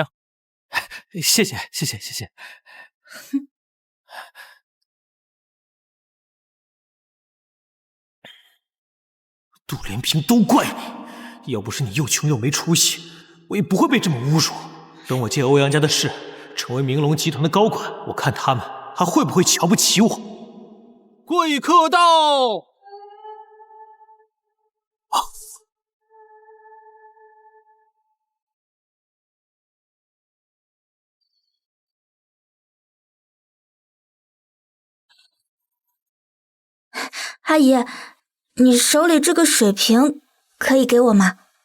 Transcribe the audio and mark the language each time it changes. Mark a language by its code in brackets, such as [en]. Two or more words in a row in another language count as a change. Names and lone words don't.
[zh] 謝謝，謝謝，謝謝。杜連平都怪你，要不是你又窮又沒出息，我也不會被這麼侮辱。等我借歐陽家的勢，成為明龍集團的高管，我看他們還會不會瞧不起我。貴客到！阿姨，你手裡這個水瓶可以給我嗎？